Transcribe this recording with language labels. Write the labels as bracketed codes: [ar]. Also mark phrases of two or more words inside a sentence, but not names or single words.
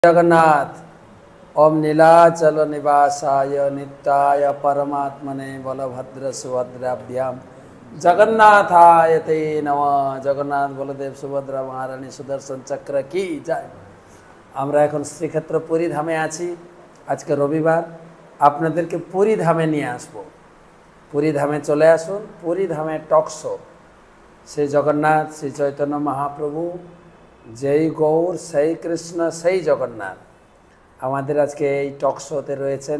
[sa] जगन्नाथ ओम नीलाचल निवासाय नित्याय परमात्मने बलभद्र सुभद्राभ्याम जगन्नाथाय ते नमः। [hi] जगन्नाथ बलदेव सुभद्रा महारानी सुदर्शन चक्र की जय। [bn] আমরা এখন শ্রীক্ষেত্র পুরী ধামে আছি। আজকে রবিবার, আপনাদেরকে পুরী ধামে নিয়ে আসব। পুরী ধামে চলে আসুন। পুরী ধামে টক শো, শ্রী জগন্নাথ শ্রী চৈতন্য মহাপ্রভু, যেই গৌর সেই কৃষ্ণ সেই জগন্নাথ আমাদের আজকে এই টক শোতে রয়েছেন।